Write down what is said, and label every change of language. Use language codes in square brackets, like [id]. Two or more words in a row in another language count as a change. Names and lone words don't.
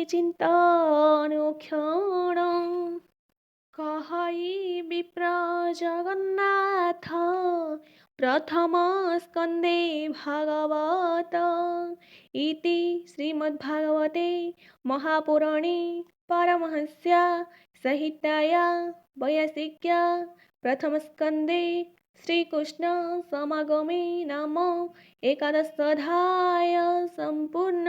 [or] ଚିନ୍ତନୁକ୍ଷଣ କହଇ ବିପ୍ର ଜଗନ୍ନାଥ ପ୍ରଥମ ସ୍କନ୍ଧେ ଭାଗବତ [sa] ଇତି ଶ୍ରୀମଦ୍ଭାଗବତେ ମହାପୁରାଣେ ପାରମହଂସ୍ୟା संहिताया वैयासिक्या प्रथमस्कन्धे श्रीकृष्ण समागमे नाम एकादशोऽध्यायः सम्पूर्णम्।